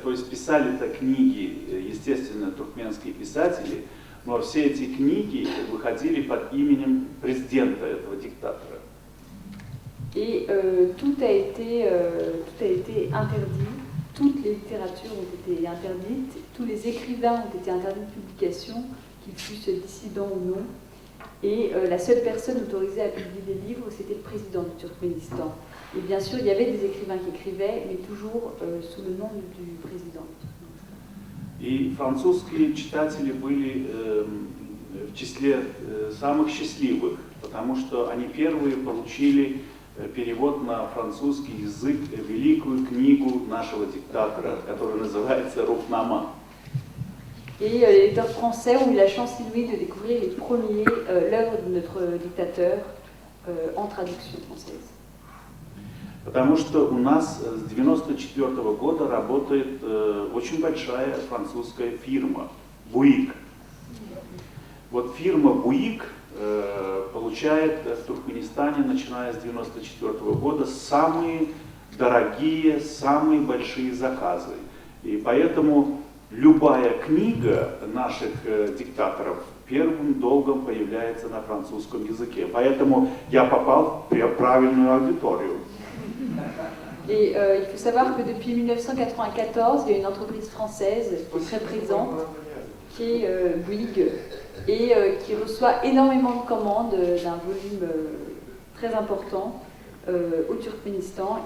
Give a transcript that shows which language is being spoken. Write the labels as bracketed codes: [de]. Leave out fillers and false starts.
[ru] То есть писали-то книги, естественно, туркменские писатели, но все эти книги выходили под именем президента этого диктатора. [fr] Et tout a été interdit, toutes les littératures ont été interdites, tous les écrivains ont été interdits de publication, qu'ils fussent dissidents ou non. Et la seule personne autorisée à publier des livres, c'était le président du Turkménistan. Et bien sûr, il y avait des écrivains qui écrivaient, mais toujours sous le nom du président. [ru] И французские читатели были в числе самых счастливых, потому что они первые получили перевод на французский язык великую книгу нашего диктатора, которая называется «Рухнама». [fr] Et les lecteurs français ont eu la chance inouïe de découvrir les premiers l'œuvre de notre dictateur en traduction française. [ru] Потому что у нас с 1994 года работает очень большая французская фирма Буик. Вот фирма Буик получает в Туркменистане, начиная с 1994 года, самые дорогие, самые большие заказы. И поэтому любая книга наших диктаторов первым долгом появляется на французском языке. Поэтому я попал в правильную аудиторию. [fr] Et il faut savoir que depuis 1994, il y a une entreprise française qui est très présente, qui est Bouygues, et qui reçoit énormément de commandes d'un volume très important au Turkménistan.